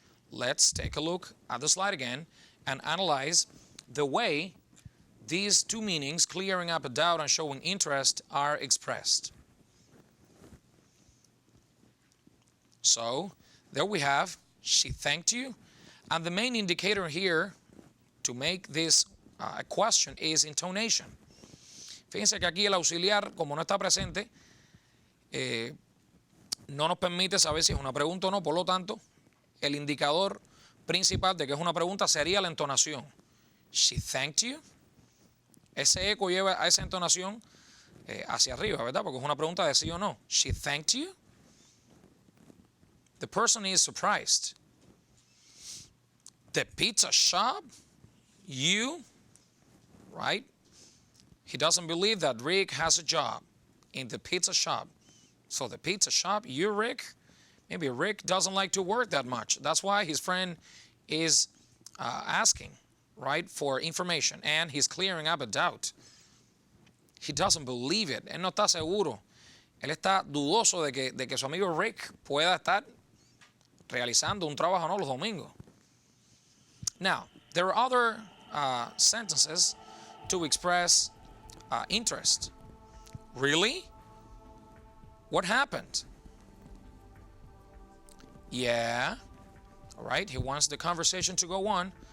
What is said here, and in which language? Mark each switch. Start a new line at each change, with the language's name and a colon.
English: Let's take a look at the slide again and analyze the way these two meanings, clearing up a doubt and showing interest, are expressed. So there we have, she thanked you. And the main indicator here to make this a question is intonation.
Spanish: Fíjense que aquí el auxiliar, como no está presente, no nos permite saber si es una pregunta o no. Por lo tanto, el indicador principal de que es una pregunta sería la entonación.
English: She thanked you.
Spanish: Ese eco lleva a esa entonación hacia arriba, ¿verdad? Porque es una pregunta de sí o no.
English: She thanked you. The person is surprised. The pizza shop? You? Right? He doesn't believe that Rick has a job in the pizza shop. So the pizza shop, you, Rick? Maybe Rick doesn't like to work that much. That's why his friend is asking, right, for information. And he's clearing up a doubt. He doesn't believe it.
Spanish: Él no está seguro. Él está dudoso de que su amigo Rick pueda estar realizando un trabajo no los domingos.
English: Now, there are other sentences to express interest. Really? What happened? Yeah. All right, he wants the conversation to go on.